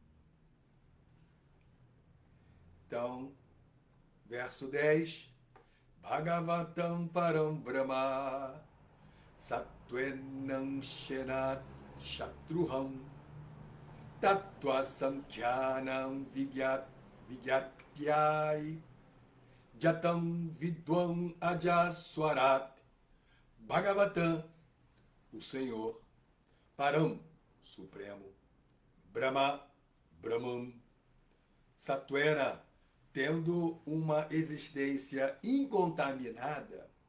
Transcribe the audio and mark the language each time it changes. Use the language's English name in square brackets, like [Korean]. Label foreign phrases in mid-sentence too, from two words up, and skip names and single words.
[Portuguese] Então, verso 10, [Sanskrit] Bhagavatam Param Brahma Satwenam Shenat Shatruham Tattva Sankhyanam Vigyaptyai Jatam Vidwan Ajaswarat Bhagavatam, [Portuguese] o Senhor, Param, Supremo, Brahma, Brahman, Satwena, tendo uma existência incontaminada,